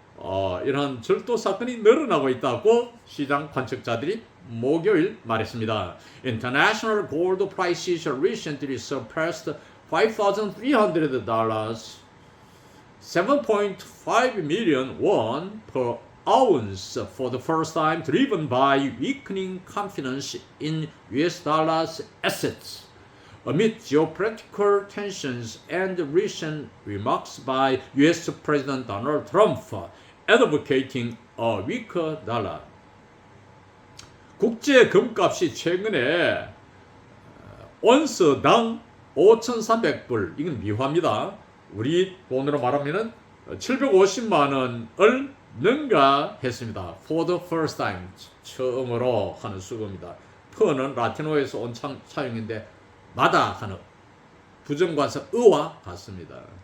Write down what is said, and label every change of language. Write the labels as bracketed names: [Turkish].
[Korean] 이러한 절도 사건이 늘어나고 있다고 시장 관측자들이 목요일 말했습니다. [English] International gold prices recently surpassed $5,300, 7.5 million won per ounce for the first time, driven by weakening confidence in US dollars assets. Amid geopolitical tensions and recent remarks by US President Donald Trump advocating a weaker dollar. [Korean] 국제 금값이 최근에 온스당 5,300불, 이건 미화입니다. 우리 돈으로 말하면 750만 원을 능가했습니다. [English] For the first time, [Korean] 처음으로 하는 수거입니다. 퍼는 라틴어에서 온 차용인데 마다 하는 부정관사 의와 같습니다.